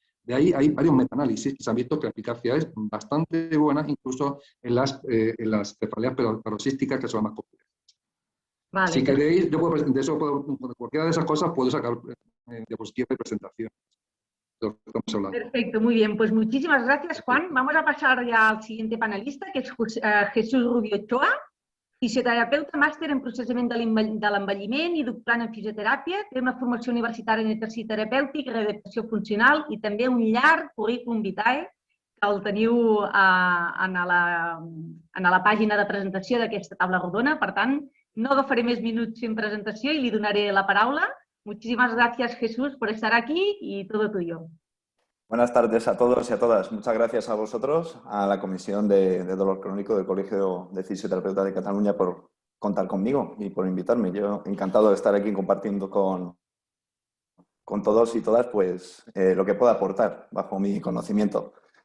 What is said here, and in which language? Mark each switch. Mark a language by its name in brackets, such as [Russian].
[Spanish] De ahí hay varios metaanálisis que se han visto que la eficacia es bastante buena, incluso en las cefaleas paroxísticas, que son más complejas. Vale, Si queréis, de cualquiera de esas cosas puedo sacar diapositivas de presentación. De lo que estamos hablando. perfecto, muy bien. Pues muchísimas gracias, Juan. Vamos a pasar ya al siguiente panelista, que es [Catalan] Jesús Rubio Ochoa, fisioterapeuta, màster en processament de l'envelliment i doctorant en fisioteràpia, té una formació universitària en exercici terapèutic, readaptació funcional i també un llarg currículum vitae, que el teniu en la pàgina de presentació d'aquesta taula rodona. Per tant, no agafaré més minuts en presentació i li donaré la paraula. [Spanish] Muchísimas gracias, Jesús, por estar aquí y todo tuyo. Buenas tardes a todos y a todas. Muchas gracias a vosotros, a la Comisión de Dolor Crónico del Colegio de Fisioterapeutas de Cataluña por contar conmigo y por invitarme. Yo encantado de estar aquí compartiendo con todos y todas pues, lo que pueda aportar bajo mi conocimiento.